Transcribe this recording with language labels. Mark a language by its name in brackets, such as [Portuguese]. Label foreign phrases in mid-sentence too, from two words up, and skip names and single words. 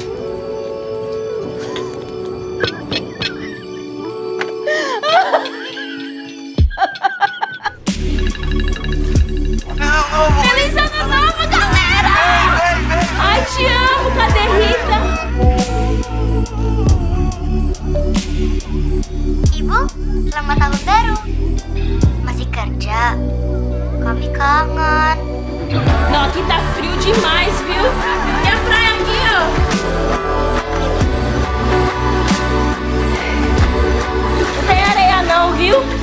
[Portuguese] Melissa não tava, galera! Ai, te amo, cadê Rita? [Indonesian] Ibu, selamat tahun baru. Masih kerja? Kami kangen. [Portuguese] Não, aqui tá frio demais, viu? E a praia aqui, ó. Não tem areia não, viu?